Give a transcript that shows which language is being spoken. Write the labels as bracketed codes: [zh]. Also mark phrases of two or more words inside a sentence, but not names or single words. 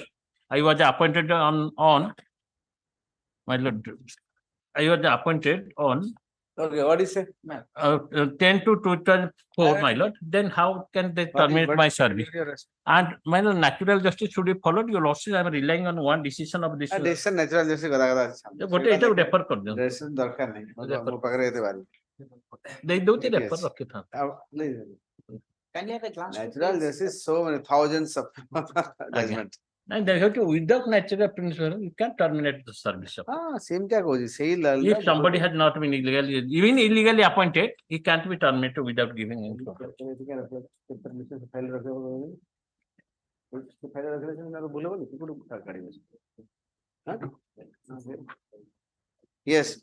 [en] I was appointed on my lord. I was appointed on. Okay, what is it? 10/2/2004, my lord. Then how can they terminate my service? And my lord, natural justice should be followed. Your lordship, I am relying on one decision of this. Decision natural justice [or] ଗୋଟେ ଏଇଟାକୁ refer କରିଦିଅନ୍ତୁ। decision ଦରକାର ନାହିଁ ମୋ ପାଖରେ ଏତେ ବାରି ଦେଇଦଉଛି refer ରଖିଥାନ୍ତୁ। [en] Can you have a glance? Natural justice, so many thousands of judgment. And they have to, without natural principle, you can terminate the service. [hi] Same क्या कहो जी सही [en] If somebody has not been illegally, even illegally appointed, he can't be terminated without giving information. Yes.